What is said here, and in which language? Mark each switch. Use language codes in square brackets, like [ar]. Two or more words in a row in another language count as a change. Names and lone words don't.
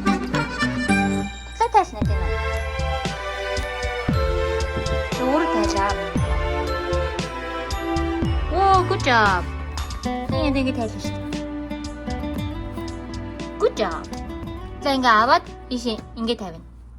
[mn] Тааш нэг юм. Өөрөө таашаа. [en] Oh, good job. [mn] Ингэ тааш шүү дээ. [en] Good job. [mn] За ингээ аваад ийш ингэ тавина.